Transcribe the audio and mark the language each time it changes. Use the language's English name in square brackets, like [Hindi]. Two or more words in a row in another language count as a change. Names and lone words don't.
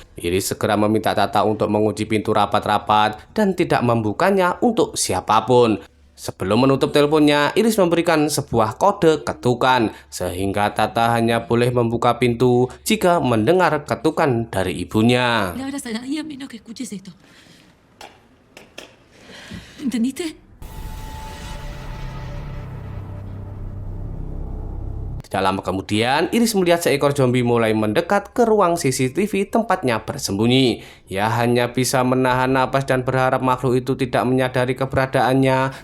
[Indonesian] Iris segera meminta Tata untuk mengunci pintu rapat-rapat dan tidak membukanya untuk siapapun. Sebelum menutup teleponnya, Iris memberikan sebuah kode ketukan, sehingga Tata hanya boleh membuka pintu jika mendengar ketukan dari ibunya. [Spanish] No abras a nadie a menos que escuches esto. ¿Entendiste? [Indonesian] Tidak lama kemudian, Iris melihat seekor zombie mulai mendekat ke ruang CCTV tempatnya bersembunyi. Ia hanya bisa menahan napas dan berharap makhluk itu tidak menyadari keberadaannya.